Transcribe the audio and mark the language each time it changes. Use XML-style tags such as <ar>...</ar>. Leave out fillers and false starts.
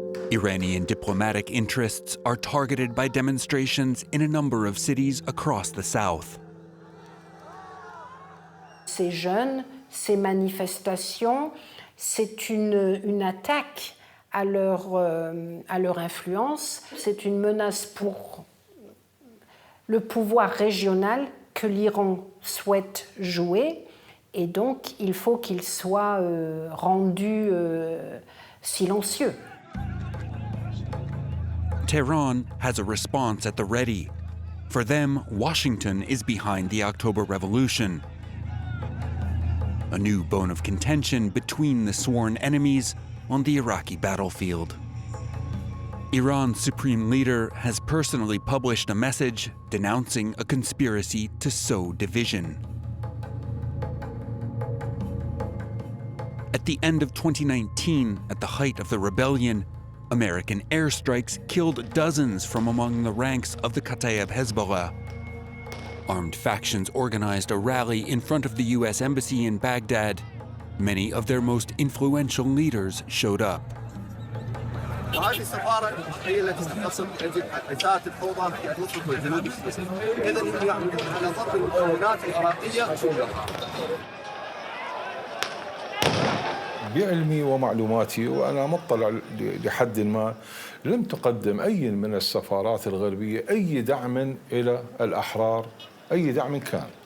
<en>Iranian diplomatic interests are targeted by demonstrations in a number of cities across the south.</en> <fr>Ces jeunes, ces manifestations, c'est une attaque à leur influence, c'est une menace pour le pouvoir régional que l'Iran souhaite jouer, et donc il faut qu'il soit rendu silencieux.</fr> <en>Tehran has a response at the ready. For them, Washington is behind the October Revolution. A new bone of contention between the sworn enemies on the Iraqi battlefield. Iran's supreme leader has personally published a message denouncing a conspiracy to sow division. At the end of 2019, at the height of the rebellion, American airstrikes killed dozens from among the ranks of the Kataib Hezbollah. Armed factions organized a rally in front of the U.S. Embassy in Baghdad. Many of their most influential leaders showed up.</en> <ar>وهذه السفارة هي التي تتصل إساءة الفوضى في الوسط والجنوب السوري. إذا هم يعملون على ضرب المكونات العراقية كلها. بعلمي ومعلوماتي وأنا مطلع لحد ما لم تقدم أي من السفارات الغربية أي دعم إلى الأحرار، أي دعم كان.</ar>